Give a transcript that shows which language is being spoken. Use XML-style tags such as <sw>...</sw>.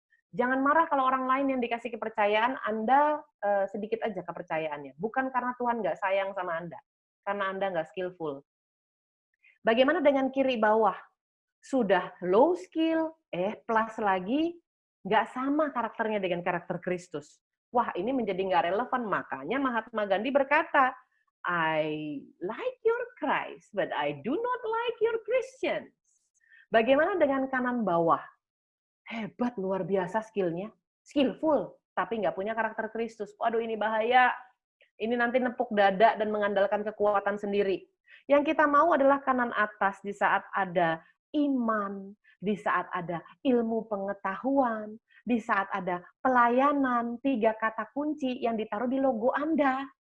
<id>Jangan marah kalau orang lain yang dikasih kepercayaan, Anda sedikit aja kepercayaannya. Bukan karena Tuhan nggak sayang sama Anda, karena Anda nggak skillful. Bagaimana dengan kiri bawah? Sudah low skill, plus lagi, nggak sama karakternya dengan karakter Kristus. Wah, ini menjadi nggak relevan. Makanya Mahatma Gandhi berkata,</id> <en>I like your Christ, but I do not like your Christians.</en> <id>Bagaimana dengan kanan bawah? Hebat, luar biasa skillnya. Skillful, tapi nggak punya karakter Kristus. Waduh, ini bahaya. Ini nanti nepuk dada dan mengandalkan kekuatan sendiri. Yang kita mau adalah kanan atas di saat ada iman, di saat ada ilmu pengetahuan, di saat ada pelayanan, 3 kata kunci yang ditaruh di logo Anda.</id>